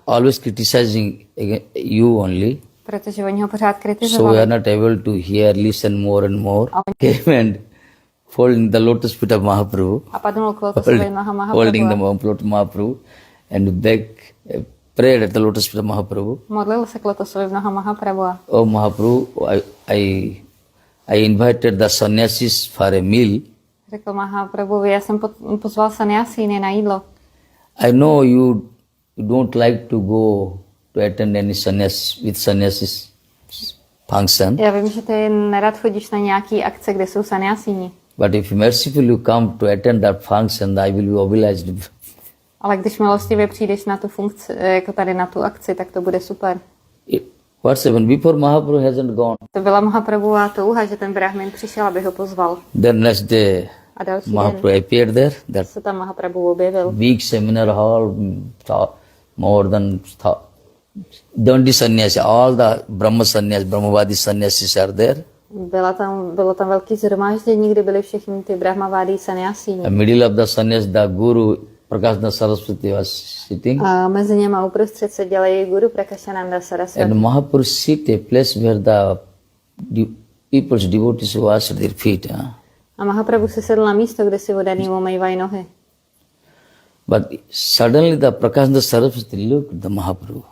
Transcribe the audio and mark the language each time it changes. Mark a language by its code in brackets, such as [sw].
[en] Always criticizing you only. [cs] Protože oni ho pořád kritizovali. [en] So we are not able to listen more and more. Came and folding the lotus feet of Mahaprabhu. [cs] A padnul k lotusovým nohám Mahaprabhu. [en] Holding the lotus of Mahaprabhu and prayed at the lotus feet of Mahaprabhu. [cs] Modlil se k lotusovým nohám Mahaprabhu. [en] Oh Mahaprabhu, I invited the sannyasis for a meal. [cs] Řekl Mahaprabhu, já jsem pozval sannyasíny na jídlo. [en] I know you don't like to go to attend any sannyasis function. [cs] Já vím, že ty nerad chodíš na nějaký akce, kde jsou sannyasíni. [en] But if mercifully you come to attend that function, I will be obliged. [cs] Ale když milostivě přijdeš na tu funkci, jako tady na tu akci, tak to bude super. [en] What's happened? Before Mahaprabhu hasn't gone. [cs] To byla Mahaprabhuva touha, že ten brahmin přišel, aby ho pozval. [en] Then next day, Mahaprabhu appeared there. That [cs] se tam Mahaprabhu objevil. [en] Big seminar hall, more than 20 sannyasi, all the Brahmavadi sannyasis are there. [cs] Bylo tam velký zhromáždění, kde byli všichni ty brahmavádí sanyasíni. [en] In the middle of the sannyas, the guru Prakashananda Saraswati was sitting. [cs] A mezi něma uprostřed seděli guru Prakashananda Saraswati. [en] And Mahaprabhu sit a place where the people's devotees wash their feet. [cs] A Mahaprabhu se sedl na místo, kde si vodaní umývají nohy. [en] But suddenly the Prakashananda Saraswati looked at the Mahaprabhu.